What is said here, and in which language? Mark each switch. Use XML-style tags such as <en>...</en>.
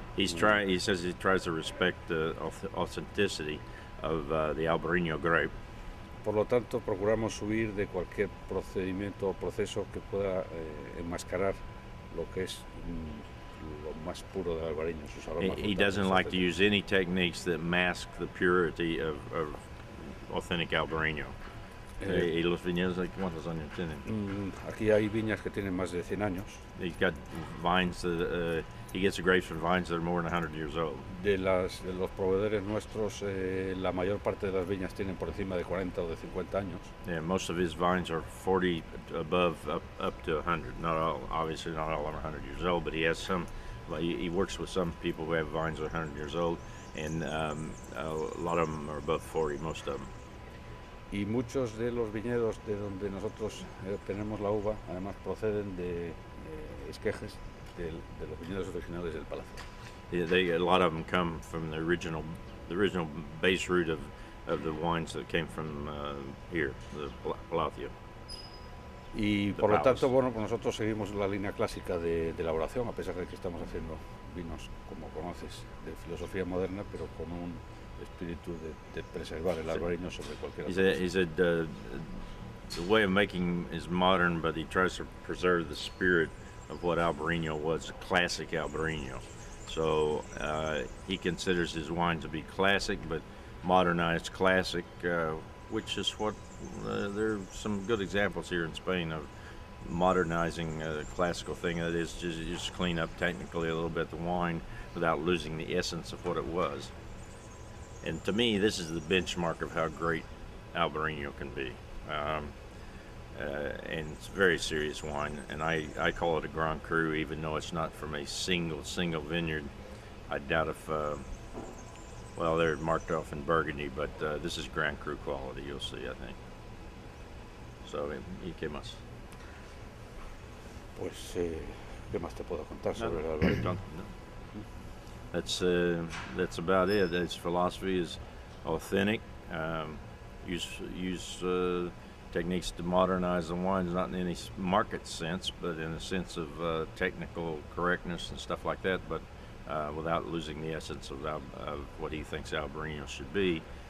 <en>He says he tries to respect the authenticity of the Albarino grape.</en> <es>Por lo tanto, procuramos huir de cualquier procedimiento o proceso que pueda enmascarar lo que es lo más puro del albareño, sus aromas.</es> <en>He doesn't like to use any techniques that mask the purity of authentic Albarino.</en> <es>¿Y los viñedos cuántos años tienen? Aquí hay viñas que tienen más de 100 años.</es> <en>He's got vines that he gets the grapes from vines that are more than 100 years old.</en> <es>De los proveedores nuestros, la mayor parte de las viñas tienen por encima de 40 o de 50 años.</es> <en>Yeah, most of his vines are 40 above, up to 100. Not all, obviously not all are 100 years old, but he has some. He works with some people who have vines that are 100 years old, and a lot of them are above 40, most of them.</en> <es>Y muchos de los viñedos de donde nosotros obtenemos la uva, además proceden de esquejes de los viñedos originales del palacio.</es> <en>Yeah, a lot of them come from the original base root of the wines that came from here, the Palacio.</en> <es>Y por lo tanto, bueno, pues nosotros seguimos la línea clásica de elaboración, a pesar de que estamos haciendo vinos, como conoces, de filosofía moderna, pero con un espíritu de preservar el albareño sobre cualquier otra cosa.</es> <en>He said the way of making is modern, but he tries to preserve the spirit of what Albarino was, classic Albarino. So he considers his wine to be classic, but modernized classic, which is what there are some good examples here in Spain of modernizing a classical thing. That is, just clean up technically a little bit the wine without losing the essence of what it was. And to me, this is the benchmark of how great Albarino can be. And it's very serious wine, and I call it a Grand Cru, even though it's not from a single vineyard. I doubt if, well, they're marked off in Burgundy, but this is Grand Cru quality, you'll see, I think. So,</en> <es>¿y qué más? Pues, ¿qué más te puedo contar sobre el albareño?</es> <en>That's about it. His philosophy is authentic. Use techniques to modernize the wines, not in any market sense, but in a sense of technical correctness and stuff like that, but without losing the essence of what he thinks Albarino should be.</en>